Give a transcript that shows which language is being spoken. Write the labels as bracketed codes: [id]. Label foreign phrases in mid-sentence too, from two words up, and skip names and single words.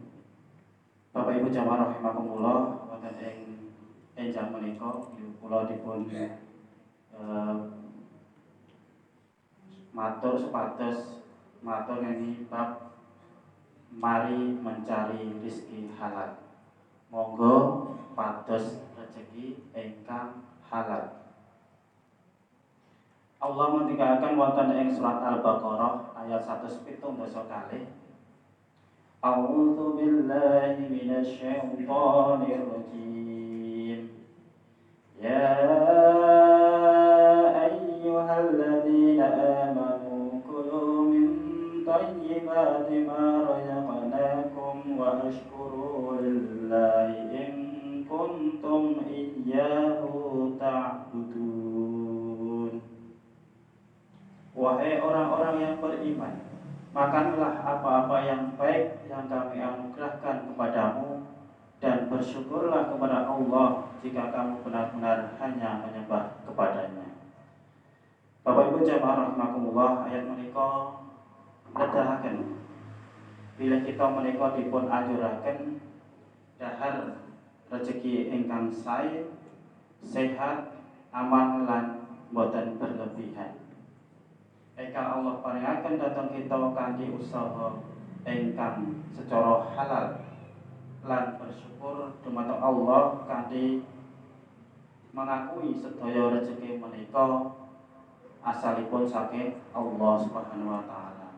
[jv] Bapak Ibu jamaah rahimakumullah, wonten ing enjang menika kula dipun matur supados matur ngengi bab [id] mari mencari rezeki halal. [jv] Monggo pados rezeki ingkang halal. Allah ngendikaken wonten ing surat Al-Baqarah ayat 117 kalih. [ar] أعوذ بالله من الشيطان الرجيم. يا أيها الذين آمنوا كلوا من طيبات ما رزقناكم واشكروا لله إن كنتم إياه تعبدون. [id] Wahai orang-orang yang beriman, makanlah apa-apa yang baik yang kami anugerahkan kepadamu, dan bersyukurlah kepada Allah jika kamu benar-benar hanya menyembah kepadanya. [jv] Bapak Ibu jamaah rahimakumullah, ayat menika nedahaken bila kita menika dipun anjuraken dahar rezeki ingkang sae, sehat, aman lan boten berlebihan. Eka Allah paringaken dhateng kita kanthi usaha ingkang secara halal lan bersyukur dumateng Allah kanthi mengakui sedaya rezeki menika asalipun saking Allah [ar] سبحانه وتعالى.